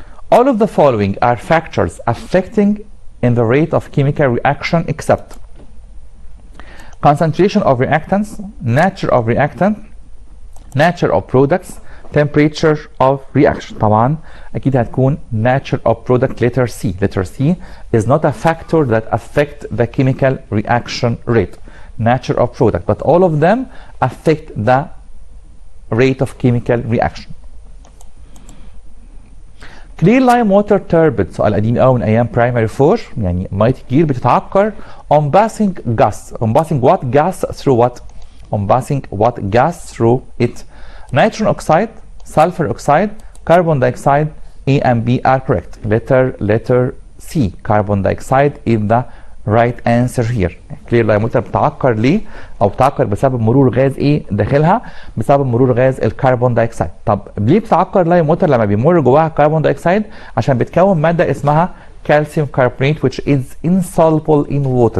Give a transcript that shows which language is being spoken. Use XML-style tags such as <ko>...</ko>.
<en>All of the following are factors affecting in the rate of chemical reaction except concentration of reactants, nature of reactant, nature of products, temperature of reaction.</en> <ar>طبعا اكيد هتكون</ar> <en>nature of product. letter C is not a factor that affect the chemical reaction rate. nature of product, but all of them affect the rate of chemical reaction. clear lime water turbid.</en> <ar>سؤال قديم قوي من ايام primary 4. يعني ميه الجير بتتعكر</ar> <en>on passing what gas through what? what gas through it? nitrogen oxide, sulfur oxide, carbon dioxide. A and B are correct. letter C. carbon dioxide is the right answer here. clear line motor</en> <ar>بتعكر ليه؟ او بتعكر بسبب مرور غاز ايه داخلها؟ بسبب مرور غاز الكربون دايوكسيد. طب ليه بتعكر لاين موتور لما بيمر جواها الكربون دايوكسيد؟ عشان بتكون ماده اسمها</ar> <en>calcium carbonate which is insoluble in water.</en>